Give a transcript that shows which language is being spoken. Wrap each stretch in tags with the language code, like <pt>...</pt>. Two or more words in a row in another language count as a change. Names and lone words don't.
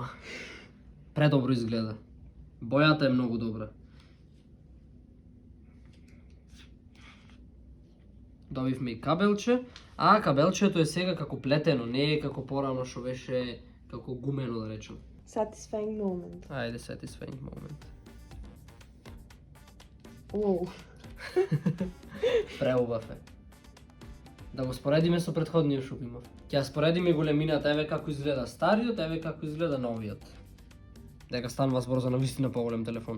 <mk>Предобро изгледа. Бојата е многу добра. Добивме и кабелче, а кабелчето е сега како плетено, не е како порано што беше како гумено да речем.</mk> <en>Satisfying moment. Ајде, satisfying moment.</en> <mk>Преубав е. Да го споредиме со претходниот што имав. Ќе ја споредиме големината, еве како изгледа стариот, еве како изгледа новиот. Дека станува збор за навистина поголем телефон.</mk>